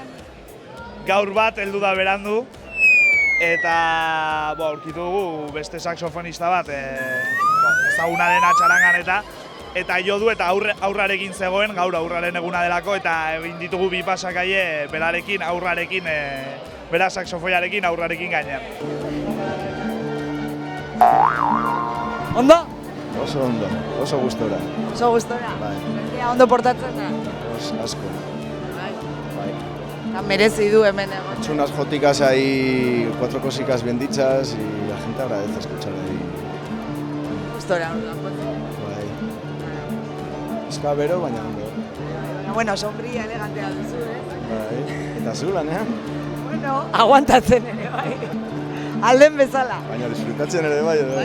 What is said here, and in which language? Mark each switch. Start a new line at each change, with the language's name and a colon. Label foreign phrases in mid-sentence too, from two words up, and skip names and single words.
Basque: Gaur bat heldu da berandu, eta aurkitu dugu beste saxofonista bat, ezaguna dena txarangan eta jo du eta aurrarekin zegoen, gaur aurraren eguna delako, eta egin ditugu bi pasakaie berarekin, aurrarekin, bera saxofoiarekin, aurrarekin gainean. Ondo? Oso ondo, oso gustora. Oso gustora? Bai. Jendia ondo portatzen da? Asko. Bai. Eta merezi du hemen egon.
Spanish: Son unas jóticas ahí, 4 cositas bien dichas y la gente agradece escuchar ahí.
Basque: Gustora, ondo. Bai. Eskabero, baina ondo. Bueno, sombría, elegantea duzu, Bai. Eta zu lanean? Bueno, aguantatzen ere, bai. Alden bezala. Baina disfrutatzen ere bai, edo.